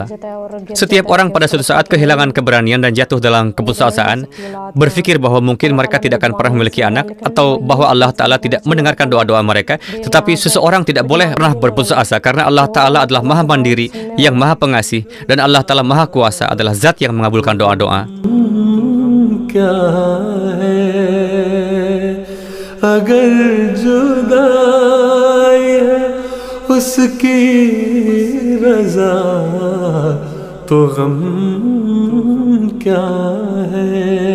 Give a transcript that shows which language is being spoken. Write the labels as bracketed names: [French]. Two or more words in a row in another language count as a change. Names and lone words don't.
[Indonesian] Setiap orang pada suatu saat kehilangan keberanian dan jatuh dalam keputusasaan, berpikir bahwa mungkin mereka tidak akan pernah memiliki anak, atau bahwa Allah Ta'ala tidak mendengarkan doa-doa mereka. Tetapi seseorang tidak boleh pernah berputus asa, karena Allah Ta'ala adalah Maha Mandiri, yang Maha Pengasih, dan Allah Ta'ala Maha Kuasa adalah Zat yang mengabulkan doa-doa. [Hindi] अगर जुदाई है उसकी रज़ा तो गम क्या है